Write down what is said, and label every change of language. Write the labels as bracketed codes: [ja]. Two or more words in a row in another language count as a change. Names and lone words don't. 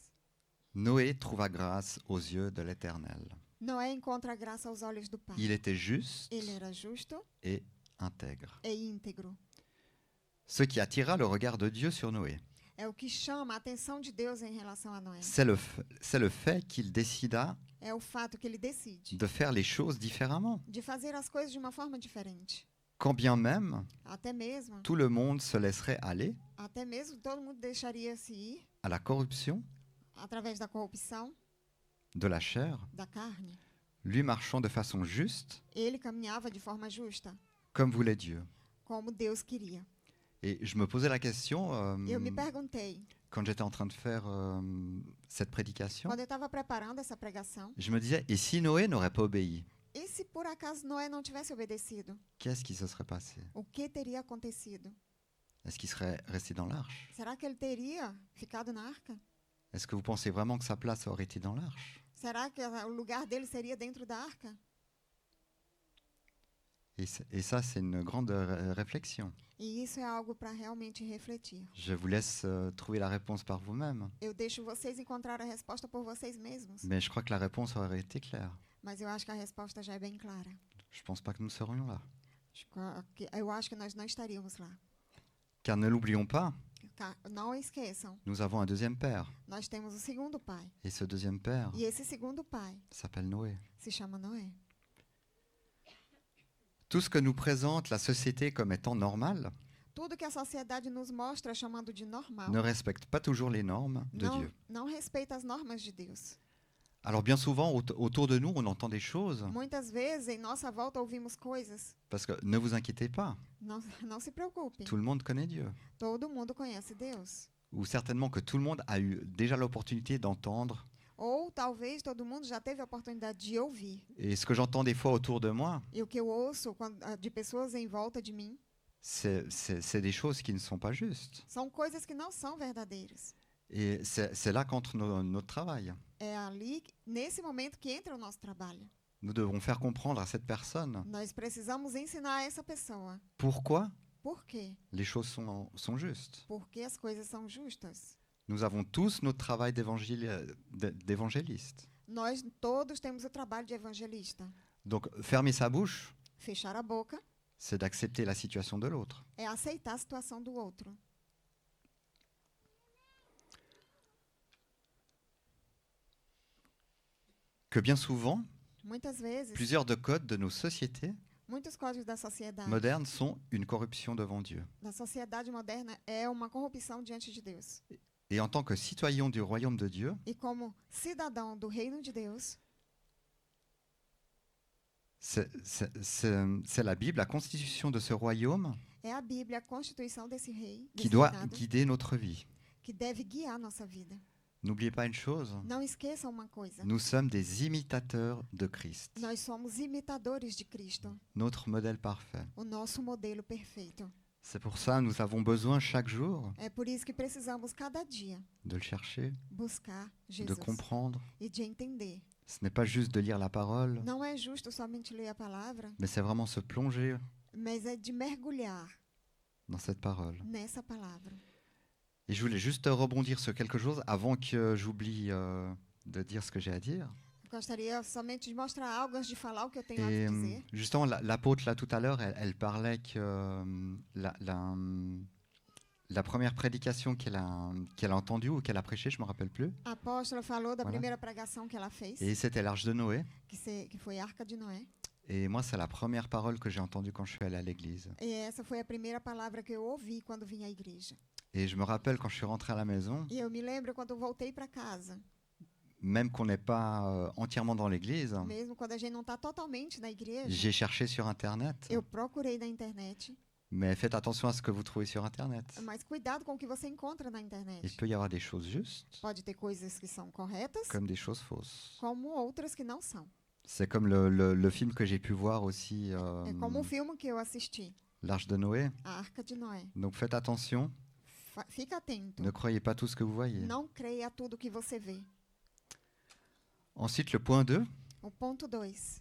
[fr] Noé trouva grâce aux yeux de l'Éternel. [pt] Noé encontra graça aos olhos do Pai. [fr] Il était juste [pt] Ele era justo [fr] et intègre. [pt] e íntegro. [fr] Ce qui attira le regard de Dieu sur Noé, [pt] É o que chama a atenção de Deus em relação a Noé. [fr] c'est le fait qu'il décida [pt] É o fato que ele decide [fr] de faire les choses différemment. [pt] de fazer as coisas de uma forma diferente. [fr] Quand bien même [pt] Até mesmo [fr] tout le monde se laisserait aller [pt] todo mundo deixaria-se ir [fr] à la corruption [pt] através da corrupção [fr] de la chair, [pt] da carne. [fr] lui marchant de façon juste, [pt] Ele caminhava de forma justa, [fr] comme voulait Dieu. [pt] como Deus queria. [fr] Et je me posais la question, [pt] Eu me perguntei, [fr] quand j'étais en train de faire cette prédication, [pt] quando eu estava preparando essa pregação, [fr] je me disais, et si Noé n'aurait pas obéi, [pt] e se por acaso Noé não tivesse obedecido? [fr] qu'est-ce qui se serait passé? [pt] O que teria acontecido? [fr] Est-ce qu'il serait resté dans l'arche? [pt] Será que ele teria ficado na arca? [fr] Est-ce que vous pensez vraiment que sa place aurait été dans l'arche? [pt] Será que o lugar dele seria dentro da arca? [fr] Et ça, c'est une grande réflexion. [pt] E isso é algo para realmente refletir. [fr] Je vous laisse trouver la réponse par vous-même. [pt] Eu deixo vocês encontrar a resposta por vocês mesmos, [fr] Mais je crois que la réponse aurait été claire. [pt] mas eu acho que a resposta já é bem clara. [fr] Je ne pense pas que nous serions là. [pt] Eu acho que nós não estaríamos lá. [fr] Car ne l'oublions pas, [pt] Não esqueçam, [fr] nous avons un deuxième père. [pt] nós temos o segundo pai. [fr] Et ce deuxième père [pt] E esse segundo pai [fr] s'appelle Noé. [pt] se chama Noé. [fr] Tout ce que nous présente la société comme étant normal [pt] Tudo que a sociedade nos mostra chamando de normal [fr] ne respecte pas toujours les normes de Dieu. [pt] não respeita as normas de Deus. [fr] Alors bien souvent, autour de nous, on entend des choses, [pt] Muitas vezes, em nossa volta, ouvimos coisas. [fr] parce que ne vous inquiétez pas, [pt] Não se preocupem. [fr] tout le monde connaît Dieu. [pt] Todo mundo conhece Deus. [fr] Ou certainement que tout le monde a eu déjà l'opportunité d'entendre. [pt] Ou talvez todo mundo já teve a oportunidade de ouvir. [fr] Et ce que j'entends des fois autour de moi, [pt] E o que eu ouço de pessoas em volta de mim [fr] c'est des choses qui ne sont pas justes. [pt] são coisas que não são verdadeiras. [fr] Et c'est là qu'entre notre travail. [pt] É ali, nesse momento, que entra o nosso trabalho. [fr] Nous devons faire comprendre à cette personne [pt] Nós precisamos ensinar a essa pessoa. [fr] pourquoi [pt] Por quê? [fr] les choses sont justes. [pt] Porque as coisas são justas. [fr] Nous avons tous notre travail d'évangéliste. [pt] Nós todos temos o trabalho de evangelista. [fr] Donc fermer sa bouche, [pt] Fechar a boca [fr] c'est d'accepter la situation de l'autre. [pt] é aceitar a situação do outro. [fr] Que bien souvent, [pt] Muitas vezes, [fr] plusieurs de codes de nos sociétés [pt] muitos códigos da sociedade, [fr] modernes sont une corruption devant Dieu. [pt] da sociedade moderna é uma corrupção diante de Deus. [fr] Et en tant que citoyen du royaume de Dieu, [pt] E como cidadão do reino de Deus, [fr] c'est la Bible, la constitution de ce royaume, [pt] é a Bíblia, a constituição desse rei, [fr] qui [pt] desse [fr] doit [pt] reinado, [fr] guider notre vie. [pt] que deve guiar nossa vida. [fr] N'oubliez pas une chose, [pt] Não esqueçam uma coisa. [fr] nous sommes des imitateurs de Christ, [pt] Nós somos imitadores de Cristo, [fr] notre modèle parfait. [pt] o nosso modelo perfeito. [fr] C'est pour ça que nous avons besoin chaque jour [pt] É por isso que precisamos cada dia [fr] de le chercher, [pt] buscar [fr] de [pt] Jesus [fr] comprendre. [pt] e de entender. [fr] Ce n'est pas juste de lire la parole, [pt] Não é justo somente ler a palavra, [fr] mais c'est vraiment se plonger [pt] mas é de mergulhar [fr] dans cette parole. [pt] nessa palavra. [fr] Et je voulais juste rebondir sur quelque chose avant que j'oublie de dire ce que j'ai à dire. [pt] Gostaria somente de mostrar algo antes de falar o que eu tenho a [fr] Et [pt] dizer. [fr] justement, l'apôtre, là, tout à l'heure, elle parlait que la première prédication qu'elle a entendue ou qu'elle a prêchée, je ne me rappelle plus, [pt] A apóstola falou da [fr] Voilà. [pt] primeira pregação que ela fez, [fr] et c'était l'Arche de Noé. [pt] que foi a Arca de Noé. [fr] Et moi, c'est la première parole que j'ai entendue quand je suis allé à l'église. [pt] E essa foi a primeira palavra que eu ouvi quando vim à igreja. [fr] Et je me rappelle quand je suis rentré à la maison, [pt] E eu me lembro quando eu voltei para casa, [fr] même qu'on n'est pas entièrement dans l'église, [pt] mesmo quando a gente não está totalmente na igreja, [fr] j'ai cherché sur Internet. [pt] eu procurei na internet, [fr] Mais faites attention à ce que vous trouvez sur Internet. [pt] mas cuidado com o que você encontra na [fr] Il [pt] internet. [fr] peut y avoir des choses justes [pt] Pode ter coisas que são corretas, [fr] comme des choses fausses. [pt] como outras que não são. [fr] C'est comme le film que j'ai pu voir aussi, [pt] É como o filme que eu assisti, [fr] l'Arche de Noé. [pt] A Arca de Noé. [fr] Donc faites attention, [pt] Fica atento. [fr] ne croyez pas tout ce que vous voyez. [pt] Não creia a tudo que você vê. [fr] Ensuite, le point 2, [pt] O ponto 2.